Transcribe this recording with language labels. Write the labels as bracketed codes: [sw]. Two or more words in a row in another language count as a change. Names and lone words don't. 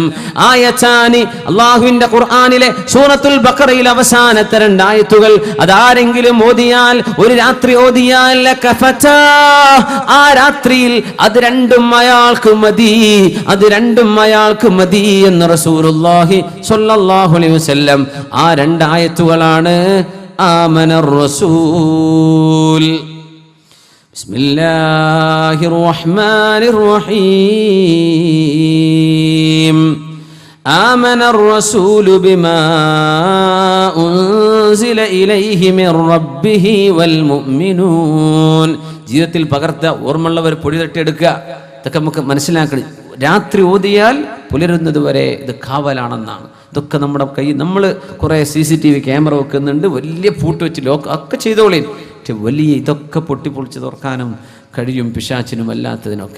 [ml] ആയത്താനി, അല്ലാഹുവിന്റെ ഖുർആനിലെ സൂറത്തുൽ ബഖറയിൽ അവസാനത്തെ 2 ആയത്തുകൾ അതാരെങ്കിലും ഓതിയാൽ, ഒരു രാത്രി ഓതിയാൽ ലകഫതാ, ആ രാത്രിയിൽ അത് രണ്ടും അയാൾക്ക് മതി എന്ന് [ar] رسول الله صلى الله عليه وسلم. [ml] ആ 2 ആയത്തുകളാണ് [ar] آمن الرسول بسم الله الرحمن الرحيم آمن الرسول بما أنزل إليه من ربه والمؤمنون. [ml] ജീവിതത്തിൽ പകർത്തുക, ഓർമ്മയുള്ളവർ പൊടി തട്ടിയെടുക്കുക. ഇതൊക്കെ നമുക്ക് മനസ്സിലാക്കണം. രാത്രി ഓതിയാൽ പുലരുന്നത് വരെ ഇത് കാവലാണെന്നാണ്. ഇതൊക്കെ നമ്മുടെ കയ്യിൽ, നമ്മൾ കുറേ CCTV ക്യാമറ വെക്കുന്നുണ്ട്, വലിയ പൂട്ട് വെച്ച് ലോക്ക് ഒക്കെ ചെയ്തോളീൻ. പക്ഷെ വലിയ ഇതൊക്കെ പൊട്ടിപ്പൊളിച്ച് തുറക്കാനും കഴിയും പിശാചിനും അല്ലാത്തതിനൊക്കെ.